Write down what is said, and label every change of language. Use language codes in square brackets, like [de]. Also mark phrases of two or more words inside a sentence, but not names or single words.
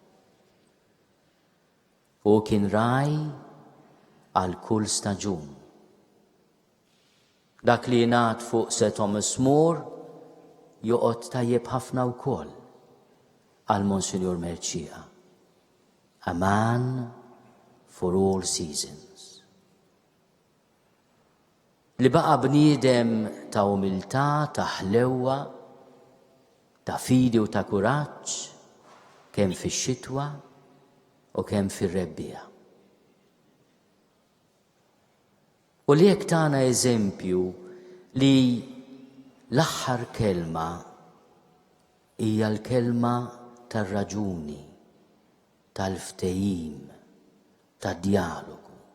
[mt] U kien raj għal kull staġun. Dak li jingħad fuq Sir Thomas More joqgħod tajjeb ħafna wkoll għal Monsignor Merċieqa. [en] A man for all seasons. [mt] Li baqa' bniedem ta' umiltà, ta' ħlewwa, ta' fidi u ta' kuraġġ kemm fix-xitwa u kemm fir-rebbija. U li jekk tagħna eżempju li l-aħħar kelma hija l-kelma tar-raġuni, tal-ftehim, tad-dialogu.